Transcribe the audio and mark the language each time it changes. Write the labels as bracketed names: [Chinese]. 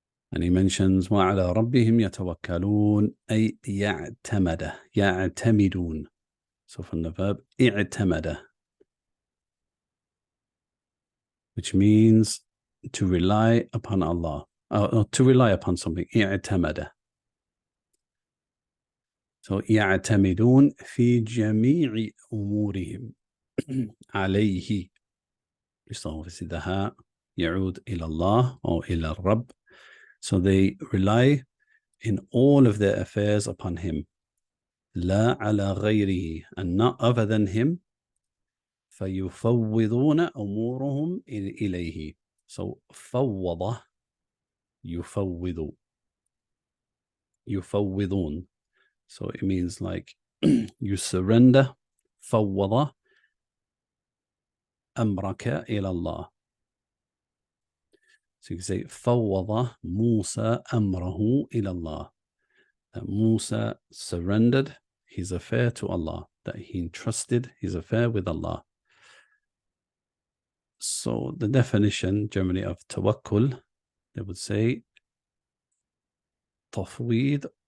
[English] And he mentions [Arabic] وعلى ربهم يتوكلون أي يعتمدون. [English] So from the verb اعتمد, which means to rely upon Allah, or to rely upon something. [Arabic] اعتمد. So يعتمدون في جميع أمورهم عليه. [English] So obviously the ha [Arabic] يعود إلى الله [English] or [Arabic] إلى الرب. [English] So they rely in all of their affairs upon him. [Arabic] لا على غيره, [English] and not other than him. [Arabic] فيفوضون أمورهم إليه. So فوض, يفوض. يفوضون. [English] So it means like you surrender. [Arabic] فوض أمرك إلى الله. [English] So you can say [Arabic] فوض موسى أمره إلى الله. [English] That Musa surrendered his affair to Allah, that he entrusted his affair with Allah. So the definition generally of tawakkul, they would say tafweed.